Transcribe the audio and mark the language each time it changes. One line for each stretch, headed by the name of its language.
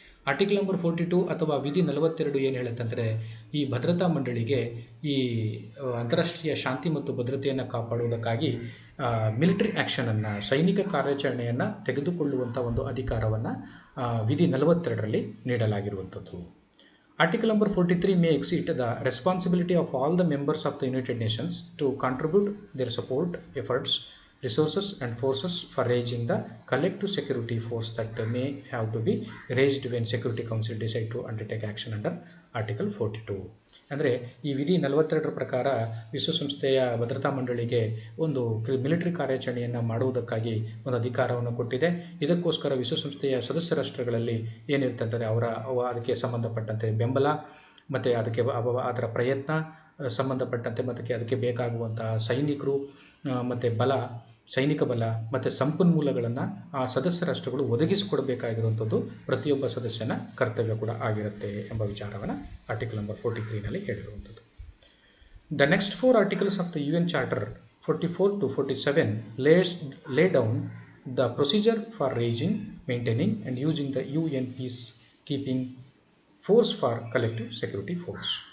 Kannada: Article number 42 ಅಥವಾ ವಿಧಿ 42 ಏನು ಹೇಳುತ್ತಂದರೆ ಈ ಭದ್ರತಾ ಮಂಡಳಿಗೆ ಈ ಅಂತಾರಾಷ್ಟ್ರೀಯ ಶಾಂತಿ ಮತ್ತು ಭದ್ರತೆಯನ್ನು ಕಾಪಾಡುವುದಕ್ಕಾಗಿ ಮಿಲಿಟರಿ ಆ್ಯಕ್ಷನನ್ನು ಸೈನಿಕ ಕಾರ್ಯಾಚರಣೆಯನ್ನು ತೆಗೆದುಕೊಳ್ಳುವಂಥ ಒಂದು ಅಧಿಕಾರವನ್ನು ವಿಧಿ 42ರಲ್ಲಿ ನೀಡಲಾಗಿರುವಂಥದ್ದು.
English: Article number 43 makes it the responsibility of all the members of the United Nations to contribute their support, efforts, resources and forces for raising the collective security force that may have to be raised when Security Council decide to undertake action under Article 42.
Kannada: ಅಂದರೆ ಈ ವಿಧಿ 42ರ ಪ್ರಕಾರ ವಿಶ್ವಸಂಸ್ಥೆಯ ಭದ್ರತಾ ಮಂಡಳಿಗೆ ಒಂದು military ಕಾರ್ಯಾಚರಣೆಯನ್ನು ಮಾಡುವುದಕ್ಕಾಗಿ ಒಂದು ಅಧಿಕಾರವನ್ನು ಕೊಟ್ಟಿದೆ. ಇದಕ್ಕೋಸ್ಕರ ವಿಶ್ವಸಂಸ್ಥೆಯ ಸದಸ್ಯ ರಾಷ್ಟ್ರಗಳಲ್ಲಿ ಏನಿರ್ತಂದರೆ ಅದಕ್ಕೆ ಸಂಬಂಧಪಟ್ಟಂತೆ ಬೆಂಬಲ ಮತ್ತು ಅದಕ್ಕೆ ಅದರ ಪ್ರಯತ್ನ ಸಂಬಂಧಪಟ್ಟಂತೆ ಮತ್ತು ಅದಕ್ಕೆ ಬೇಕಾಗುವಂತಹ ಸೈನಿಕರು ಮತ್ತು ಸೈನಿಕ ಬಲ ಮತ್ತು ಸಂಪನ್ಮೂಲಗಳನ್ನು ಆ ಸದಸ್ಯ ರಾಷ್ಟ್ರಗಳು ಒದಗಿಸಿಕೊಡಬೇಕಾಗಿರುವಂಥದ್ದು ಪ್ರತಿಯೊಬ್ಬ ಸದಸ್ಯನ ಕರ್ತವ್ಯ ಕೂಡ ಆಗಿರುತ್ತೆ ಎಂಬ ವಿಚಾರವನ್ನು article number 43ನಲ್ಲಿ ಹೇಳಿರುವಂಥದ್ದು.
English: The next 4 articles of the UN Charter 44 to 47 lay down the procedure for raising, maintaining and using the UN peacekeeping force for collective security force.